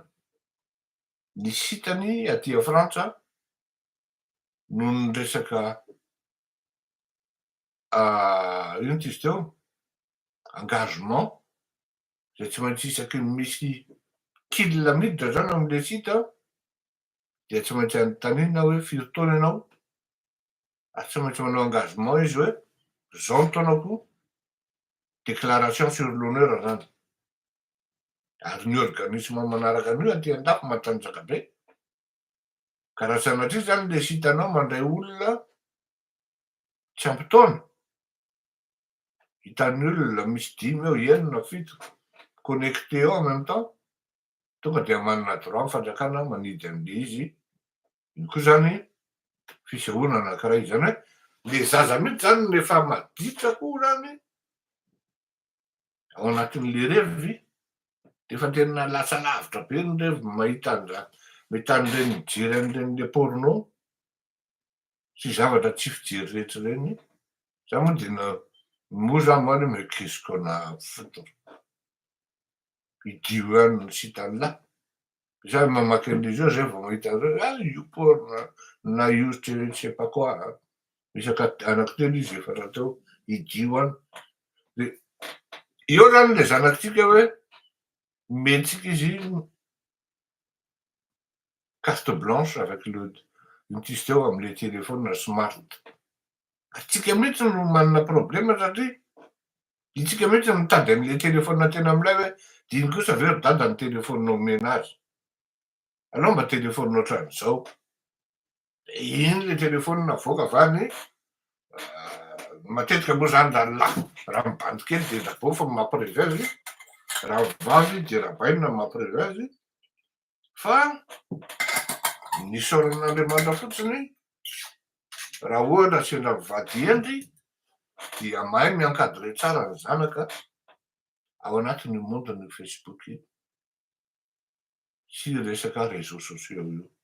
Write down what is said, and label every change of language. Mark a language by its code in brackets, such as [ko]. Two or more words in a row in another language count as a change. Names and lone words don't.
[mg] Nisy hitany aty a Frantsa noho ny resaka ino ty izy teo, engagement zay tsy maintsy isaky ny misy kilométre zany am'le site dia tsy maintsy anontaniana hoe firy taona ianao, ary tsy maintsy manao engagement izy hoe zao ny taonako, [fr] déclaration sur l'honneur zany. [mg] Ary ny organisme manaraka an'io aty an-dafy matanjaka be, ka raha sanatria zany le site anao mandray olona tsy ampy taona, hitan'ny olona misy 5 eo, 6, 7 connecté eo [fr] en même temps, [mg] tonga de manana droit ny fandrakana manidy an'le izy. Iny koa zany fisehoana anankiray, zany hoe le zaza mihitsy zany rehefa maditra koa zany ao anatin'le revy, de efa tena lasa lavitra be ny revy mahita an'ireny mijery an'ireny le porno sy zavatra tsy fijery rehetra reny. Za moa de moa za moa [fr] mais qu'est-ce qu'on a à foutre, [mg] idio ihany ny site an'la. Za mamaky an'izy io zay vao mahita YouPorn na you [fr] je sais pas quoi, [mg] isaka anankitelo izy efatra teo idio any. De eo zany le zanakitsika hoe omentsika izy [fr] carte blanche avec le [mg] ino ty izy teo am'le [fr] téléphone smart. [mg] Atsika mihitsy no manana problema satria itsika mihitsy no mitady an'le téléphone tena amilay hoe diny kosa very dada ny téléphone omena azy, anao mba téléphone ohatran'izao. Iny le téléphone avoaka avy any, matetika moa zany raha mibandy kely de dabo fa mampirevé azy, raha vavy de rabaina mampirevé azy, fa ny saoran'Andriamanitra fotsiny raha ohatra sendra mivady endry dia mahay miankadre tsara ny zanaka ao anatin'ny mondeny Facebook sy resaka [fr] réseaux sociaux [mg] io.